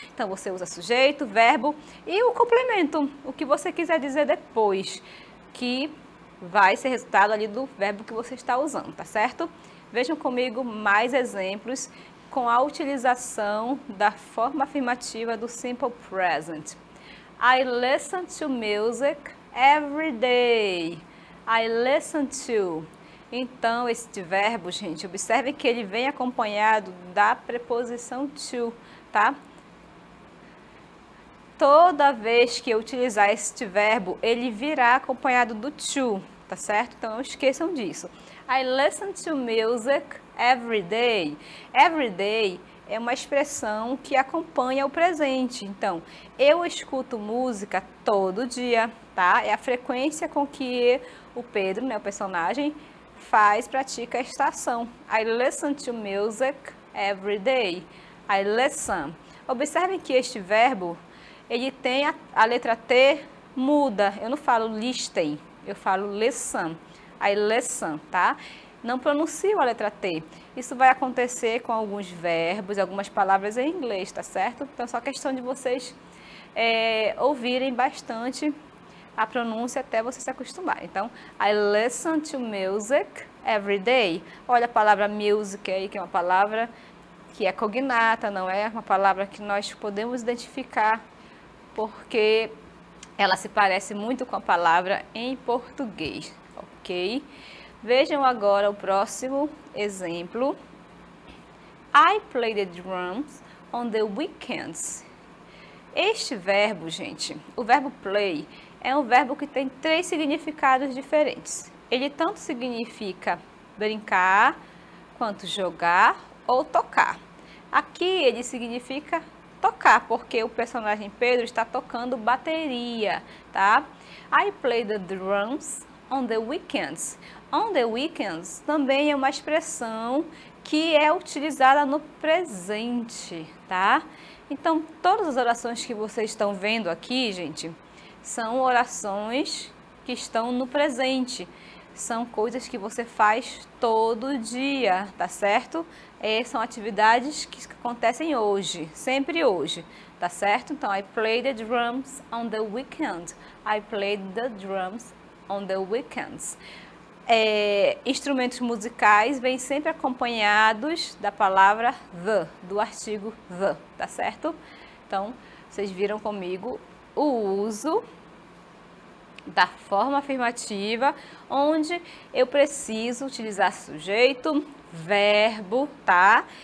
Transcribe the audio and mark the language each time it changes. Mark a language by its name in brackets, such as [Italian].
[Portuguese] Então, você usa sujeito, verbo e o complemento, o que você quiser dizer depois, que vai ser resultado ali do verbo que você está usando, tá certo? Vejam comigo mais exemplos com a utilização da forma afirmativa do Simple Present. [English] I listen to music every day. I listen to. [Portuguese] Então, este verbo, gente, observem que ele vem acompanhado da preposição to, tá? Toda vez que eu utilizar este verbo, ele virá acompanhado do to, tá certo? Então, não esqueçam disso. [English] I listen to music every day. [Portuguese] Every day é uma expressão que acompanha o presente. Então, eu escuto música todo dia, tá? É a frequência com que o Pedro, né, o personagem, pratica esta ação. [English] I listen to music every day. I listen. [Portuguese] Observem que este verbo, ele tem a letra T muda. Eu não falo listen, eu falo listen. [English] I listen, [Portuguese] tá? Não pronuncio a letra T. Isso vai acontecer com alguns verbos, algumas palavras em inglês, tá certo? Então, é só questão de vocês ouvirem bastante a pronúncia até você se acostumar. [English] Então, I listen to music every day. [Portuguese] Olha a palavra music aí, que é uma palavra que é cognata, não é uma palavra que nós podemos identificar, porque ela se parece muito com a palavra em português, ok? Vejam agora o próximo exemplo. [English] I play the drums on the weekends. [Portuguese] Este verbo, gente, o verbo play, é um verbo que tem 3 significados diferentes. Ele tanto significa brincar, quanto jogar ou tocar. Aqui ele significa tocar, porque o personagem Pedro está tocando bateria, tá? [English] I play the drums on the weekends. [Portuguese] On the weekends também é uma expressão que é utilizada no presente, tá? Então, todas as orações que vocês estão vendo aqui, gente, são orações que estão no presente. São coisas que você faz todo dia, tá certo? São atividades que acontecem hoje, sempre hoje, tá certo? [English] Então, I play the drums on the weekend. I play the drums on the weekends. [Portuguese] Instrumentos musicais vêm sempre acompanhados da palavra the, do artigo the, tá certo? Então, vocês viram comigo o uso da forma afirmativa, onde eu preciso utilizar sujeito, verbo, tá?